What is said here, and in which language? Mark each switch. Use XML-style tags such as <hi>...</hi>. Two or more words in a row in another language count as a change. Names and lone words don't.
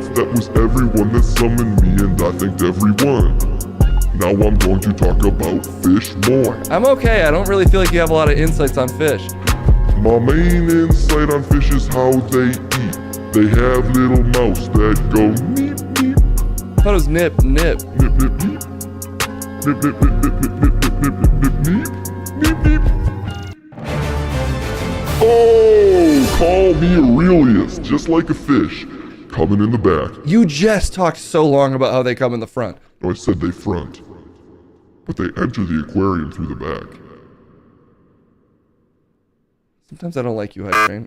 <en>That was everyone that summoned me, and I thanked everyone. Now I'm going to talk about fish more. I'm okay. I don't really feel like you have a lot of insights on fish. My main insight on fish is how they eat. They have little mouths that go neep neep. I thought it was nip, nip. Nip nip neep. Nip nip nip nip nip nip nip nip nip neep. Neep neep. Oh, call me Aurelius, just like a fish, coming in the back. You just talked so long about how they come in the front. No, I said they front, but they enter the aquarium through the back. Sometimes I don't like you, Hype Train.</en>